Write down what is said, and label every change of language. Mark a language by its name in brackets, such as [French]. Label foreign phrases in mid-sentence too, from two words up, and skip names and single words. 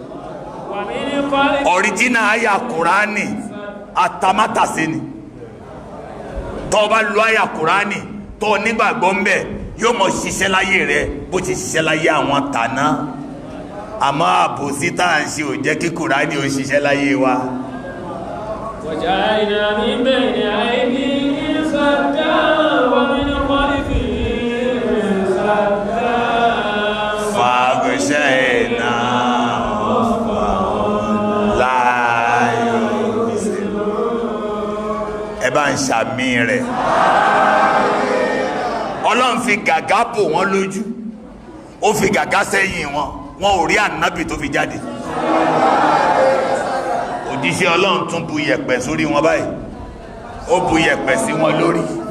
[Yoruba] Original àyà Kùránì àtàmátàsí ni. Tó bá lo àyà Kùránì tó nígbàgbọ́ ń bẹ̀, yóò mọ̀ ṣiṣẹ́ láyé rẹ̀ bó ti ṣiṣẹ́ láyé àwọn tàná. Àmọ́ àbòsí tá à ń ṣe ò jẹ́ kí Kùránì ó ṣiṣẹ́ láyé wa. [Arabic] وجعلنا من بين أيديهم سدا ومن خلفهم سدا فأغشيناهم فهم لا يبصرون. [Yoruba] Ẹ bá ń ṣàmì rẹ̀. Ọlọ́run fi gàgá bò wọ́n lójú, ó fi gàgá sẹ́yìn wọn, wọn ò rí ànábì tó fi jáde. Òjíṣẹ́ Ọlọ́run tún bu yẹ̀pẹ̀ sórí wọn báyìí, ó bu yẹ̀pẹ̀ sí wọn lórí.